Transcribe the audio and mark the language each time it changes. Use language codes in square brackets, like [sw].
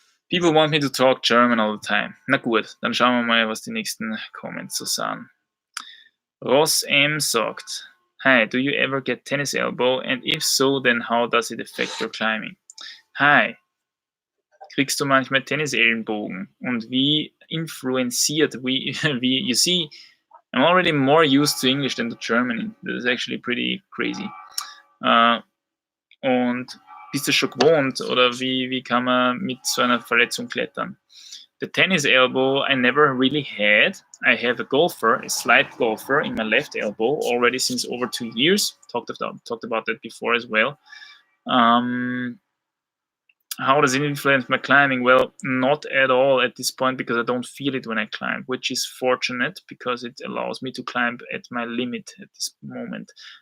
[en] People want me to talk German all the time. [de] Na gut, dann schauen wir mal, was die nächsten Comments so sagen. [en] Ross M sagt, hi, do you ever get tennis elbow? And if so, then how does it affect your climbing? [de] Hi, kriegst du manchmal Tennisellenbogen? Und wie influenziert, wie, [en] you see, I'm already more used to English than to German. This is actually pretty crazy. [de] Und bist du schon gewohnt oder wie kann man mit so einer Verletzung klettern? [en] The tennis elbow I never really had. I have a slight golfer in my left elbow already since over 2 years. Talked about that before as well. How does it influence my climbing? Well, not at all at this point because I don't feel it when I climb, which is fortunate because it allows me to climb at my limit at this moment.